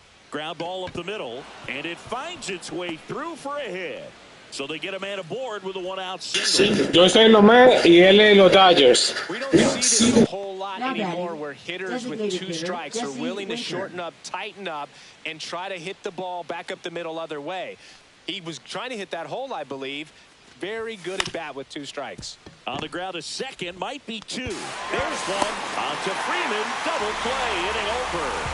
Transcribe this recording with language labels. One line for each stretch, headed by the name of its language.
English: Ground ball up the middle, and it finds its way through for a hit. So they get a man aboard with a 1-out single.
Spanish: Yo estoy en los Mets y él en los Dodgers.
English: We don't see this a whole lot anymore where hitters with 2 strikes are willing to shorten up, tighten up, and try to hit the ball back up the middle other way. He was trying to hit that hole, I believe. Very good at bat with 2 strikes. On the ground to second, might be 2. There's 1. On to Freeman, double play, inning over.